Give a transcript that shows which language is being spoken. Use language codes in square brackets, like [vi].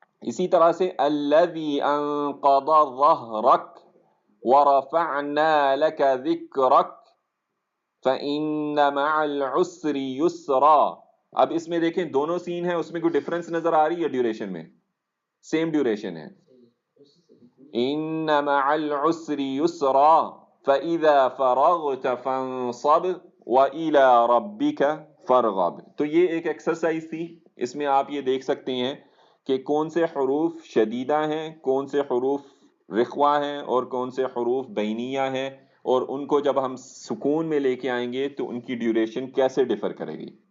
[ur] اسی طرح سے [ar] الذی انقض ظہرک ورفعنا لک ذکرک فإن مع العسر یسرا. [ur] اب اس میں دیکھیں دونوں سین ہیں، اس میں کوئی ڈفرنس نظر آ رہی ہے ڈیوریشن میں، سیم ڈیوریشن ہے. [ar] ان مع العسر یسرا فإذا فرغت فانصب وإلى ربك فرغب. [ur] تو یہ ایک ایکسرسائز تھی، اس میں آپ یہ دیکھ سکتے ہیں کہ کون سے حروف شدیدہ ہیں، کون سے حروف رخوہ ہیں اور کون سے حروف بینیہ ہیں، اور ان کو جب ہم سکون میں لے کے آئیں گے تو ان کی ڈیوریشن کیسے ڈیفر کرے گی.